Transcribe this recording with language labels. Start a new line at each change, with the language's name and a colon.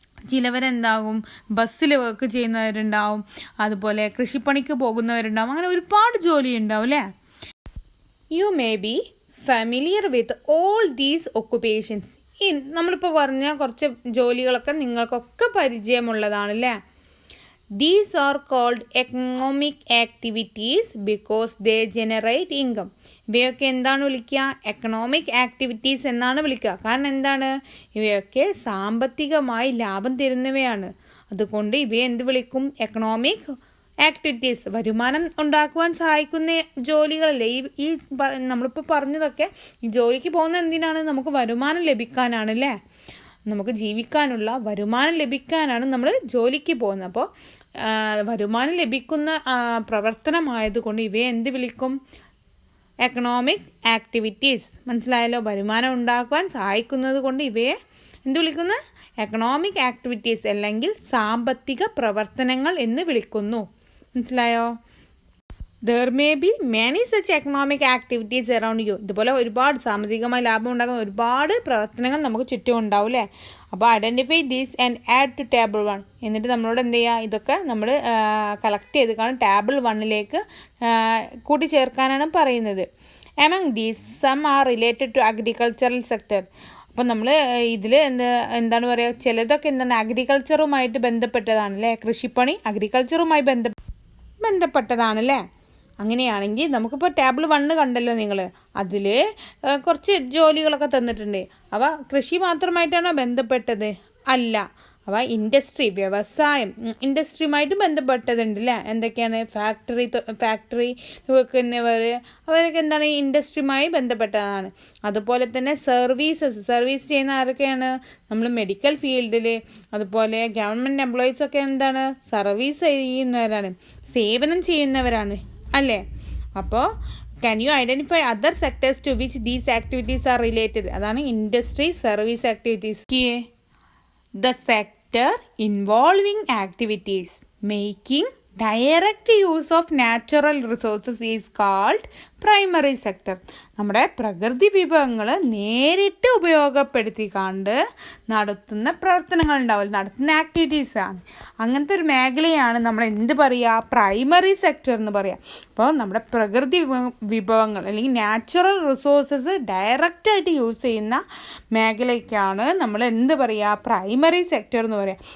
Malayalam: ചിലവരെന്താകും, ബസ്സിൽ വർക്ക് ചെയ്യുന്നവരുണ്ടാവും, അതുപോലെ കൃഷിപ്പണിക്ക് പോകുന്നവരുണ്ടാവും. അങ്ങനെ ഒരുപാട് ജോലി ഉണ്ടാവും അല്ലേ.
English: You may be familiar with all these occupations.
Malayalam: നമ്മളിപ്പോൾ പറഞ്ഞ കുറച്ച് ജോലികളൊക്കെ നിങ്ങൾക്കൊക്കെ പരിചയമുള്ളതാണ് അല്ലേ.
English: These are called economic activities because they generate income.
Malayalam: ഇവയൊക്കെ എന്താണ് വിളിക്കുക? എക്കണോമിക് ആക്ടിവിറ്റീസ് എന്നാണ് വിളിക്കുക. കാരണം എന്താണ്, ഇവയൊക്കെ സാമ്പത്തികമായി ലാഭം തരുന്നവയാണ്. അതുകൊണ്ട് ഇവയെ എന്ത് വിളിക്കും? Economic activities. വരുമാനം ഉണ്ടാക്കുവാൻ സഹായിക്കുന്ന ജോലികളല്ലേ ഈ നമ്മളിപ്പോൾ പറഞ്ഞതൊക്കെ. ഈ ജോലിക്ക് പോകുന്ന എന്തിനാണ്? നമുക്ക് വരുമാനം ലഭിക്കാനാണ് അല്ലേ. നമുക്ക് ജീവിക്കാനുള്ള വരുമാനം ലഭിക്കാനാണ് നമ്മൾ ജോലിക്ക് പോകുന്നത്. അപ്പോൾ വരുമാനം ലഭിക്കുന്ന പ്രവർത്തനമായതുകൊണ്ട് ഇവയെ എന്ത് വിളിക്കും? Economic activities. മനസ്സിലായല്ലോ. വരുമാനം ഉണ്ടാക്കുവാൻ സഹായിക്കുന്നത് കൊണ്ട് ഇവയെ എന്ത് വിളിക്കുന്നു? എക്കണോമിക് ആക്ടിവിറ്റീസ് അല്ലെങ്കിൽ സാമ്പത്തിക പ്രവർത്തനങ്ങൾ എന്ന് വിളിക്കുന്നു. മനസ്സിലായോ?
English: There may be many such economic activities around you.
Malayalam: ഇതുപോലെ ഒരുപാട് സാമ്പത്തികമായി ലാഭം ഉണ്ടാക്കുന്ന ഒരുപാട് പ്രവർത്തനങ്ങൾ നമുക്ക് ചുറ്റും ഉണ്ടാവും അല്ലേ. അപ്പോൾ
English: Identify these and add to table 1.
Malayalam: എന്നിട്ട് നമ്മളോട് എന്ത് ചെയ്യുക, ഇതൊക്കെ നമ്മൾ കളക്ട് ചെയ്ത് ടേബിൾ 1 കൂട്ടിച്ചേർക്കാനാണ് പറയുന്നത്.
English: Among these, some are related to agricultural sector.
Malayalam: അപ്പോൾ നമ്മൾ ഇതിൽ എന്താണ് പറയുക, ചിലതൊക്കെ എന്താണ് അഗ്രികൾച്ചറുമായിട്ട് ബന്ധപ്പെട്ടതാണ് അല്ലേ. കൃഷിപ്പണി അഗ്രികൾച്ചറുമായി ബന്ധപ്പെട്ടതാണല്ലേ. അങ്ങനെയാണെങ്കിൽ നമുക്കിപ്പോൾ ടേബിൾ 1 കണ്ടല്ലോ നിങ്ങൾ, അതിൽ കുറച്ച് ജോലികളൊക്കെ തന്നിട്ടുണ്ട്. അവ കൃഷി മാത്രമായിട്ടാണോ ബന്ധപ്പെട്ടത്? അല്ല. അവ വ്യവസായം, ഇൻഡസ്ട്രിയുമായിട്ട് ബന്ധപ്പെട്ടതുണ്ട് അല്ലേ. എന്തൊക്കെയാണ്? ഫാക്ടറി വെക്കുന്നവർ, അവരൊക്കെ എന്താണ് ഇൻഡസ്ട്രിയുമായി ബന്ധപ്പെട്ടതാണ്. അതുപോലെ തന്നെ സർവീസ് ചെയ്യുന്ന ആരൊക്കെയാണ്? നമ്മൾ മെഡിക്കൽ ഫീൽഡിൽ, അതുപോലെ ഗവൺമെൻറ് എംപ്ലോയീസൊക്കെ എന്താണ് സർവീസ് ചെയ്യുന്നവരാണ്, സേവനം ചെയ്യുന്നവരാണ് അല്ലേ.
English: അപ്പോൾ can you identify other sectors to which these activities are related?
Malayalam: അതാണ് industry service activities.
English: The sector involving activities making direct use of natural resources is called primary sector.
Malayalam: നമ്മുടെ പ്രകൃതി വിഭവങ്ങൾ നേരിട്ട് ഉപയോഗപ്പെടുത്തിക്കാണ്ട് നടത്തുന്ന പ്രവർത്തനങ്ങൾ ഉണ്ടാവില്ല, നടത്തുന്ന ആക്ടിവിറ്റീസാണ്. അങ്ങനത്തെ ഒരു മേഖലയാണ് നമ്മൾ എന്ത് പറയുക, പ്രൈമറി സെക്ടർ എന്ന് പറയുക. അപ്പോൾ നമ്മുടെ പ്രകൃതി വിഭവങ്ങൾ അല്ലെങ്കിൽ നാച്ചുറൽ റിസോഴ്സസ് ഡയറക്റ്റായിട്ട് യൂസ് ചെയ്യുന്ന മേഖലയ്ക്കാണ് നമ്മൾ എന്ത് പറയുക, പ്രൈമറി സെക്ടർ എന്ന് പറയുക.